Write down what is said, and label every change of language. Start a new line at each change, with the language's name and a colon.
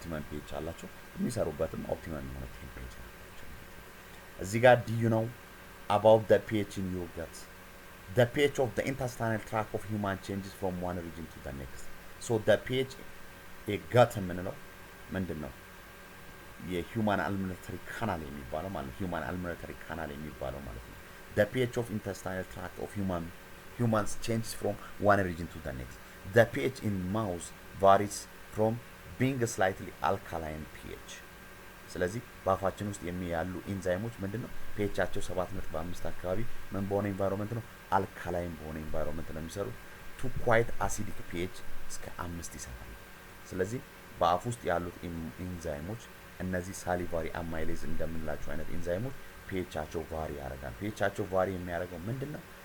Amharic: ፒኤች አላቸው። የሚሰሩበትም ኦፕቲመም የሆነ ቴምፕሬቸር አላቸው። እዚህ ጋር ዲዩ ነው
English: about the pH in your gut. The pH of the intestinal tract of human changes from one region to the next. So the pH
Amharic: የጋት የምንለው ምንድን ነው? የሂውማን አልሚኔተሪ ካናል የሚባለው ማለት ነው።
English: ሂውማን አልሚኔተሪ ካናል የሚባለው ማለት ነው። The pH of intestinal tract of humans changes from one region to the next. The pH in mouse varies from being slightly alkaline pH.
Amharic: ስለዚህ በአፋችን ውስጥ ያሉ ኢንዛይሞች ምንድነው? ፒኤቻቸው 7.5 አካባቢ ምን በሆነ ኢንቫይሮንመንት ነው? አልካላይን በሆነ ኢንቫይሮንመንት ነው የሚሰሩት። ቱ ኳይት አሲዲክ ፒኤች እስከ 5 ይሰራሉ። ስለዚህ በአፍ ውስጥ ያሉት ኢንዛይሞች እነዚህ ሳሊቫሪ አማይሌዝ እንደምንላቸው አይነት ኢንዛይሞች ፒኤቻቸው ቫሪ ያደርጋል። ፒኤቻቸው ቫሪ የሚያደርገው ምንድነው?